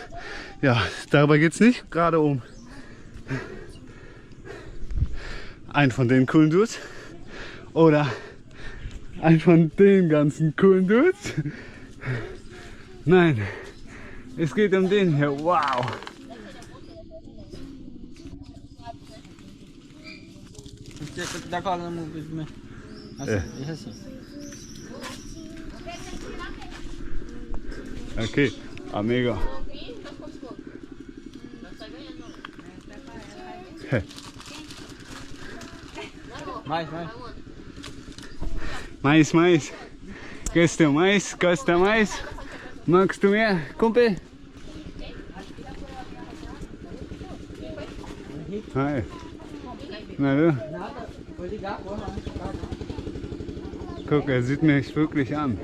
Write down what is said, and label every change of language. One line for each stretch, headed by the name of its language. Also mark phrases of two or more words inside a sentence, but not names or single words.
German: Ja, dabei geht es nicht gerade um einen von den coolen Dudes oder einen von den ganzen coolen Dudes. Nein, es geht um den hier. Wow!
Portuguese: Okay, amigo. Mais, mais.
German: Gehst du Mais? Gehst du Mais? Magst du mehr, Kumpel? Hi. Na du? Guck, er sieht mich wirklich an.